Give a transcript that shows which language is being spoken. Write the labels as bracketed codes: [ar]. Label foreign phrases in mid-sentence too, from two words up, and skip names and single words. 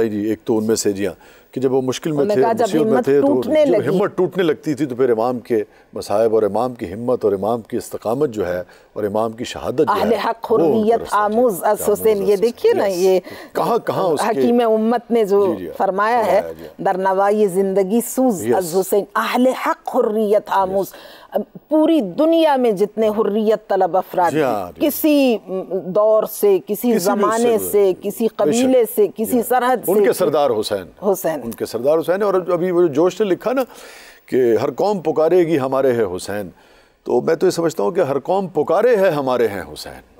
[ur] جی ایک تو ان میں سے، جی ہاں، کہ جب وہ مشکل میں تھے، مصیبت میں تھے، تو جب ہمت ٹوٹنے لگتی تھی تو پھر امام کے مصائب اور امام کی ہمت اور امام کی استقامت جو ہے اور امام کی شہادت جو ہے، [fa] اہل حق حریت آموز از حسین، [ur] یہ دیکھیے نا، یہ کہاں حکیم امت نے جو فرمایا ہے، [fa] در نوائی زندگی سوز از حسین، اہل حق حریت آموز، [ur] پوری دنیا میں جتنے حریت طلب افراد کسی دور سے، کسی زمانے سے، کسی قبیلے سے، کسی سرحد سے، ان کے سردار حسین، ان کے سردار حسین۔ اور ابھی وہ جوش نے لکھا نا کہ ہر قوم پکارے گی ہمارے ہے حسین، تو میں تو یہ سمجھتا ہوں کہ ہر قوم پکارے ہے ہمارے ہیں حسین۔